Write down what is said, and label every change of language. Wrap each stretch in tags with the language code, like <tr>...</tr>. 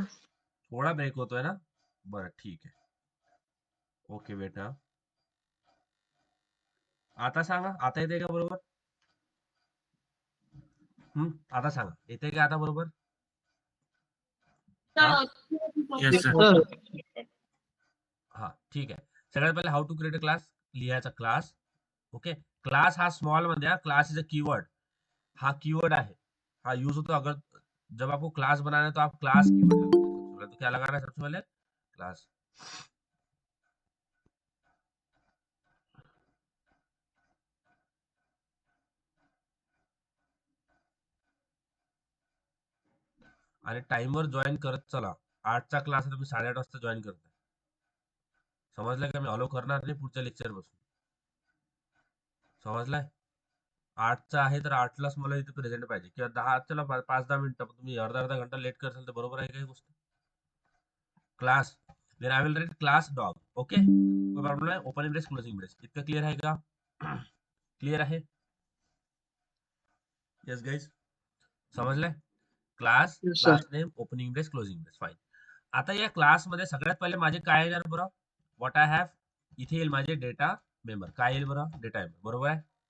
<mr>थोडा ब्रेक होतोय ना, बरं ठीक आहे, ओके बेटा, आता सांगा, आता येते का बरोबर, आता सांगा, येते का आता बरोबर, हा</mr> <en>Yes, sir. Sir,</en> <mr>हा ठीक आहे। सगळ्यात पहिले</mr> <en>how to create a class,</en> <mr>लिहायचा क्लास, ओके। क्लास हा स्मॉल मध्ये,</mr> <en>class is a keyword,</en> <hi>हाँ कीवर्ड है, हाँ यूज होता है, अगर जब आपको क्लास बनाना है तो आप क्लास कीवर्ड लगाते हैं सबसे पहले, तो क्या लगाना है सबसे पहले, क्लास,</hi> <mr>आणि टाइमवर जॉईन करत चला. 8चा क्लास आहे, तुम्ही 8:30 वाजता जॉईन करताय. समजलं का? मी अलाउ करणार नाही पुढच्या लेक्चर पासून. समजलाय? 8चा आहे तर 8लाच मला इथे प्रेझेंट पाहिजे, किंवा 10 चला 5-10 मिनिटं, तुम्ही अर्धा घंटा लेट करसाल तर बरोबर आहे का ही गोष्ट?</mr> <en>Class, then I will write class dog.</en> <mr>Okay, कोई प्रॉब्लेम नाही. ओपनिंग ब्रेस क्लोजिंग ब्रेस इतकं क्लिअर आहे का? क्लिअर आहे? Yes guys, समजलंय? Class,</mr> <en>Yes, sir. Class name, opening brace, closing brace, fine.</en> <mr>आता या क्लासमध्ये सगळ्यात पहिले माझे काय येणार बरं?</mr> <en>what I have,</en> <mr>इथे येईल माझे डेटा मेंबर. काय येईल बरं? डेटा मेंबर, बरोबर आहे.</mr>